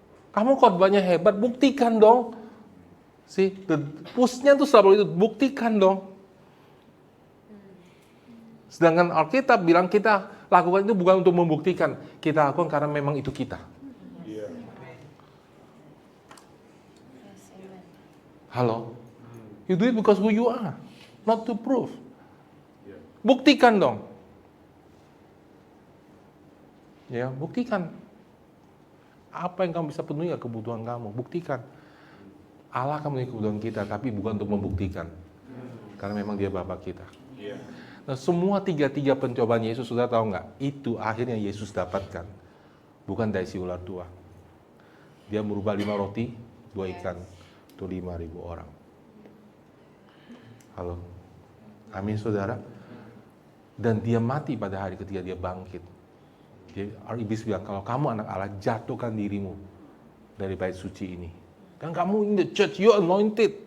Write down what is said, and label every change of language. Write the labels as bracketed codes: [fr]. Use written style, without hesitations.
[id] Kamu khotbahnya hebat, buktikan dong. Push-nya tuh selalu itu, buktikan dong. Sedangkan Alkitab bilang kita lakukan itu bukan untuk membuktikan, kita lakukan karena memang itu kita. [en] Halo, you do it because who you are, not to prove. [id] Buktikan dong. Ya, buktikan. Apa yang kamu bisa penuhi kebutuhan kamu, buktikan. Allah akan memenuhi kebutuhan kita, tapi bukan untuk membuktikan. Karena memang dia Bapa kita. Nah, semua 3 pencobaan Yesus, sudah tahu nggak? Itu akhirnya Yesus dapatkan. Bukan dari si ular tua. Dia merubah 5 roti, 2 ikan. Itu 5.000 orang. Halo. Amin, saudara. Dan dia mati pada hari ketika dia bangkit. Iblis bilang, kalau kamu anak Allah, jatuhkan dirimu dari bait suci ini. Dan kamu [en] in the church, you're anointed.